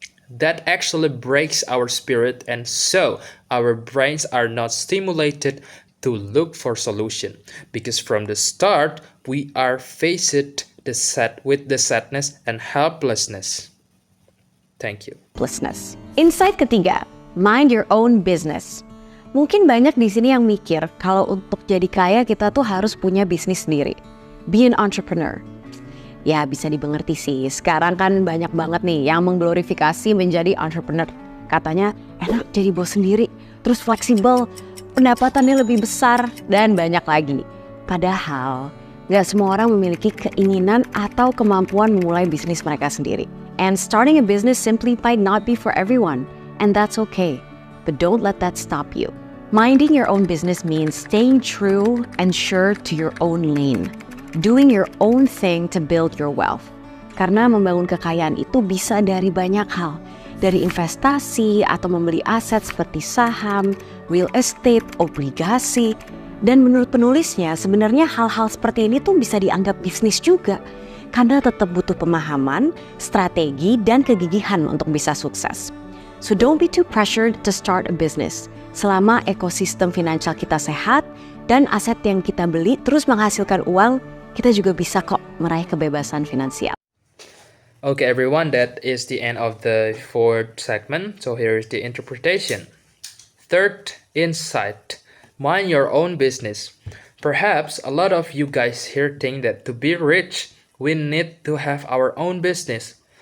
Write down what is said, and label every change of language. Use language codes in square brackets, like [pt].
[en] That actually breaks our spirit, and so our brains are not stimulated to look for solution, because from the start we are faced with the sadness and helplessness. Thank you. Insight ketiga, mind your own business. [id] Mungkin banyak di sini yang mikir kalau untuk jadi kaya kita tuh harus punya bisnis sendiri. [en] Be an entrepreneur. [id] Ya bisa dimengerti sih, sekarang kan banyak banget nih yang mengglorifikasi menjadi entrepreneur. Katanya enak jadi bos sendiri, terus fleksibel, pendapatannya lebih besar, dan banyak lagi. Padahal gak semua orang memiliki keinginan atau kemampuan memulai bisnis mereka sendiri. [en] And starting a business simply might not be for everyone, and that's okay. But don't let that stop you. Minding your own business means staying true and sure to your own lane. Doing your own thing to build your wealth. [id] Karena membangun kekayaan itu bisa dari banyak hal. Dari investasi atau membeli aset seperti saham, real estate, obligasi. Dan menurut penulisnya sebenarnya hal-hal seperti ini tuh bisa dianggap bisnis juga. Karena tetap butuh pemahaman, strategi, dan kegigihan untuk bisa sukses. [en] So don't be too pressured to start a business. [id] Selama ekosistem finansial kita sehat dan aset yang kita beli terus menghasilkan uang, kita juga bisa kok meraih kebebasan finansial. [en] Okay, everyone, that is the end of the fourth segment. So here is the interpretation. Third insight, mind your own business. Perhaps a lot of you guys here think that to be rich, we need to have our own business.